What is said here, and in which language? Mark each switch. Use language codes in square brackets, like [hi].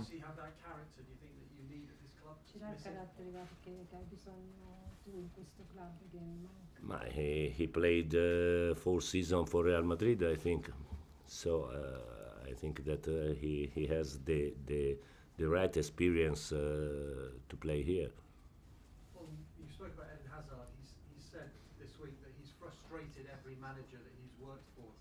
[en] Does he have that character, do you think, that you need at this club? [it] Ce l'ha il carattere che hai bisogno tu in questo club che manca? [en] He played 4 seasons for Real Madrid, I think. So I think that he has the right experience to play here. Well, you spoke about Eden Hazard. He's said this week that he's frustrated every manager that he's worked for.